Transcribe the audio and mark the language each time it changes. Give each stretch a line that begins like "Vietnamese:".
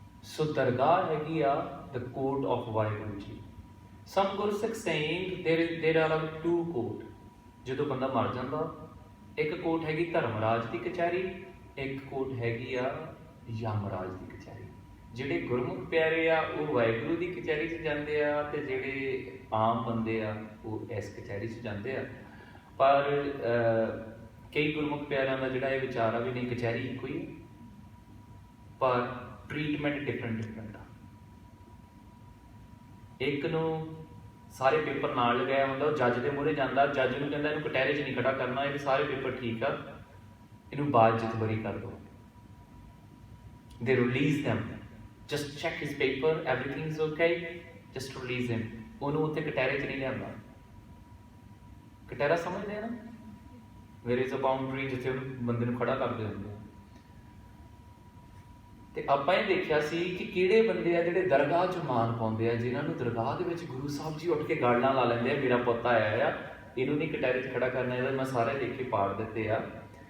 Punjabi: सो दरगाह हैगी आ
English: the court of
Punjabi: Waheguru ji.
English: some Gursikh saying there are two court।
Punjabi: ਜਦੋਂ ਬੰਦਾ ਮਰ ਜਾਂਦਾ, ਇੱਕ ਕੋਰਟ ਹੈਗੀ ਧਰਮਰਾਜ ਦੀ ਕਚਹਿਰੀ, ਇੱਕ ਕੋਰਟ ਹੈਗੀ ਆ ਯਮਰਾਜ ਦੀ ਕਚਹਿਰੀ। ਜਿਹੜੇ ਗੁਰਮੁਖ ਪਿਆਰੇ ਆ ਉਹ ਵਾਹਿਗੁਰੂ ਦੀ ਕਚਹਿਰੀ 'ਚ ਜਾਂਦੇ ਆ, ਤੇ ਜਿਹੜੇ ਆਮ ਬੰਦੇ ਆ ਉਹ ਇਸ ਕਚਹਿਰੀ 'ਚ ਜਾਂਦੇ ਆ। ਪਰ ਕਈ ਗੁਰਮੁਖ ਪਿਆਰਿਆਂ ਦਾ ਜਿਹੜਾ ਇਹ ਵਿਚਾਰ ਆ ਵੀ ਨਹੀਂ, ਕਚਹਿਰੀ ਇੱਕੋ ਹੀ, ਪਰ ਟ੍ਰੀਟਮੈਂਟ ਡਿਫਰੈਂਟ ਆ। ਇੱਕ ਨੂੰ ਸਾਰੇ ਪੇਪਰ ਨਾਲ ਲਗਾਇਆ ਹੁੰਦਾ, ਉਹ ਜੱਜ ਦੇ ਮੂਹਰੇ ਜਾਂਦਾ, ਜੱਜ ਨੂੰ ਕਹਿੰਦਾ ਇਹਨੂੰ ਕਟਹਿਰੇ 'ਚ ਨਹੀਂ ਖੜਾ ਕਰਨਾ, ਇਹ ਸਾਰੇ ਪੇਪਰ ਠੀਕ ਆ, ਇਹਨੂੰ ਬਾਅਦ 'ਚ ਬਰੀ ਕਰ ਦਿਓ।
English: they release them, just check his paper, everything is okay, just release him।
Punjabi: ਉਹਨੂੰ ਉੱਥੇ ਕਟਹਿਰੇ 'ਚ ਨਹੀਂ ਲਿਆਂਦਾ। ਕਟਹਿਰਾ ਸਮਝਦੇ ਆ ਨਾ,
English: there is a boundary
Punjabi: ਜਿੱਥੇ ਉਹਨੂੰ ਬੰਦੇ ਨੂੰ ਖੜਾ ਕਰਦੇ ਹੁੰਦੇ ਆ। ਤੇ ਆਪਾਂ ਇਹ ਦੇਖਿਆ ਸੀ ਕਿ ਕਿਹੜੇ ਬੰਦੇ ਆ ਜਿਹੜੇ ਦਰਗਾਹ 'ਚ ਮਾਨ ਪਾਉਂਦੇ ਆ, ਜਿਨ੍ਹਾਂ ਨੂੰ ਦਰਗਾਹ ਦੇ ਵਿੱਚ ਗੁਰੂ ਸਾਹਿਬ ਜੀ ਉੱਠ ਕੇ ਗਾਲਾਂ ਲਾ ਲੈਂਦੇ ਆ, ਮੇਰਾ ਪੁੱਤ ਆਇਆ ਆ, ਇਹਨੂੰ ਨਹੀਂ ਕਟਹਿਰੇ 'ਚ ਖੜਾ ਕਰਨਾ, ਇਹਦਾ ਮੈਂ ਸਾਰੇ ਦੇਖ ਕੇ ਪਾੜ ਦਿੱਤੇ ਆ।